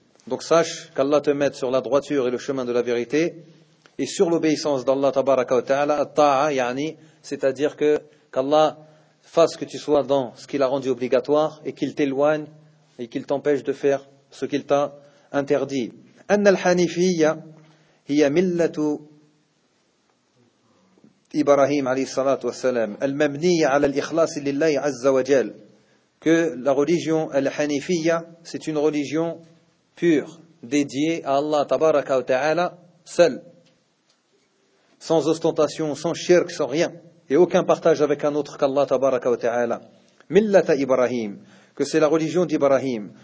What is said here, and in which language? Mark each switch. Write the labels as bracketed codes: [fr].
[fr] Donc sache qu'Allah te mette sur la droiture et le chemin de la vérité, et sur l'obéissance d'Allah, tabaraka wa ta'ala, ta'a, yani, c'est-à-dire que qu'Allah fasse que tu sois dans ce qu'il a rendu obligatoire, et qu'il t'éloigne, et qu'il t'empêche de faire ce qu'il t'a interdit. [ar] أن الحنيفية هي ملة إبراهيم عليه الصلاة والسلام المبنية على الإخلاص لله عز وجل. [fr] Que la religion al-hanifiyya, c'est une religion pure, dédiée à Allah tabaraka wa ta'ala seul, sans ostentation, sans shirk, sans rien, et aucun partage avec un autre qu'Allah tabaraka wa ta'ala. [ar] ملة إبراهيم, [fr] que c'est la religion d'Ibrahim.